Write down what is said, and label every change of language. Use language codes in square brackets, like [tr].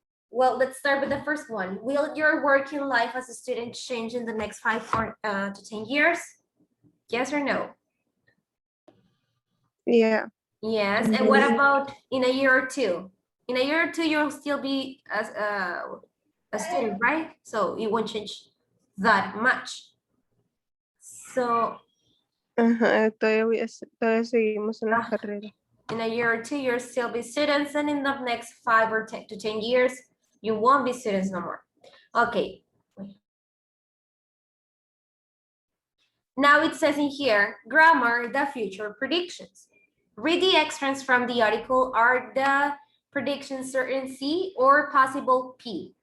[en] Well, let's start with the first one. Will your working life as a student change in the next 5 to 10 years? Yes or no? Yeah. Yes. And what about in a year or two? In a year or two, you'll still be as a student, right? So it won't change that much. So [es] Ajá, todavía seguimos en la Ah. carrera. [en] in a year or two, you'll still be students, and in the next 5 or 10 to 10 years, you won't be students no more. Okay. Now it says in here, grammar, the future predictions. Read the extracts from the article. Are the predictions certain C or possible P?